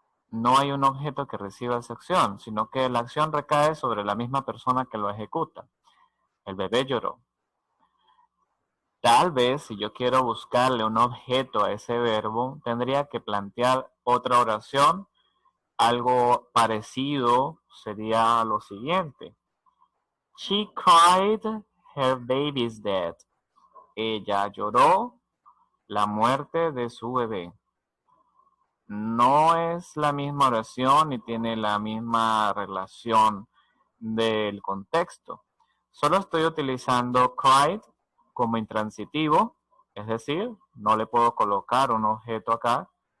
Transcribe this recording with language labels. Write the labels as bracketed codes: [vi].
[es] No hay un objeto que reciba esa acción, sino que la acción recae sobre la misma persona que lo ejecuta. El bebé lloró. Tal vez, si yo quiero buscarle un objeto a ese verbo, tendría que plantear otra oración. Algo parecido sería lo siguiente. [en] She cried her baby's death. [es] Ella lloró la muerte de su bebé. No es la misma oración ni tiene la misma relación del contexto. Solo estoy utilizando cried como intransitivo, es decir, no le puedo colocar un objeto acá.